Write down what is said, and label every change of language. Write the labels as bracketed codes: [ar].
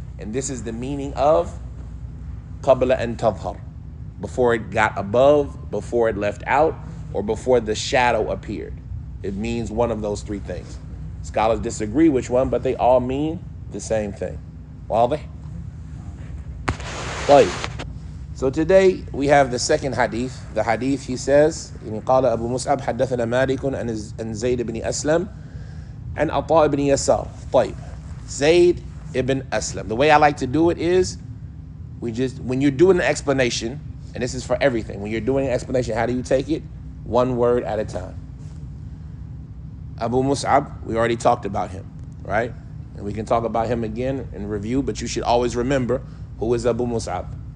[en] And this is the meaning of [ar] qabla an tadhhar, [en] before it got above, before it left out, or before the shadow appeared. It means one of those three things. Scholars disagree which one, but they all mean the same thing. [ar] واضح? طيب. [en] So today we have the second hadith. The hadith, he says, [ar] قال أبو مصعب حدثنا مالك عن زيد بن أسلم عن عطاء بن يسار. طيب. [en] Zayd ibn Aslam. The way I like to do it is, when you're doing an explanation, and this is for everything, when you're doing an explanation, how do you take it? One word at a time. Abu Mus'ab, we already talked about him, right? And we can talk about him again in review, but you should always remember who is Abu Mus'ab.